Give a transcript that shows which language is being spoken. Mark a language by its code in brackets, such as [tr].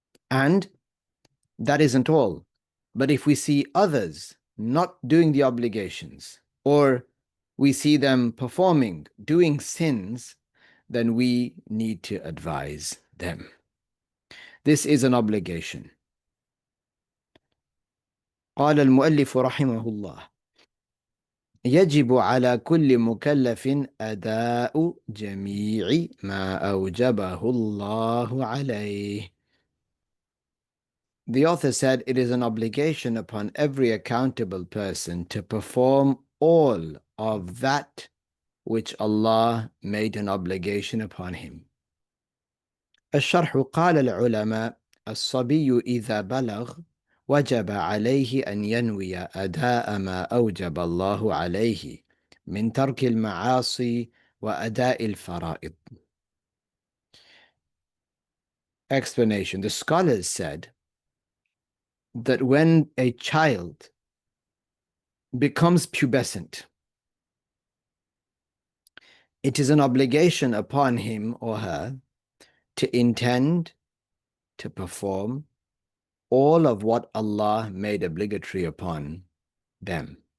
[en] And that isn't all. But if we see others not doing the obligations, or we see them performing, doing sins, then we need to advise them. This is an obligation. [ar] قال المؤلف رحمه الله: يجب على كل مكلف أداء جميع ما أوجبه الله عليه. [en] The author said it is an obligation upon every accountable person to perform all of that which Allah made an obligation upon him. [ar] الشرح: قال العلماء: الصبي إذا بلغ وجب عليه أن ينوي أداء ما أوجب الله عليه من ترك المعاصي وأداء الفرائض. [en] Explanation: the scholars said that when a child becomes pubescent, it is an obligation upon him or her to intend to perform all of what Allah made obligatory upon them.